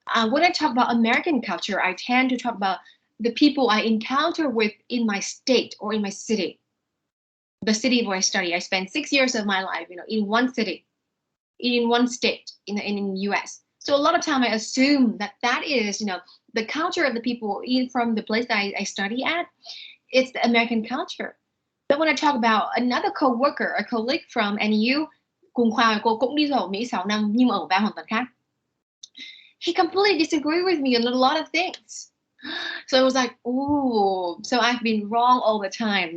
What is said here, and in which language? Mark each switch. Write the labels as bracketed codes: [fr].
[en] When I talk about American culture, I tend to talk about the people I encounter with in my state or in my city. The city where I study. I spent 6 years of my life, in one city, in one state, in the US. So a lot of time I assume that is, the culture of the people from the place that I study at. It's the American culture. But when I talk about another co-worker, a colleague from NU, [vi] cùng khoa cô cũng đi du học Mỹ 6 năm nhưng mà ở bang hoàn toàn khác. [en] He completely disagreed with me on a lot of things. So I was like, ooh, so I've been wrong all the time.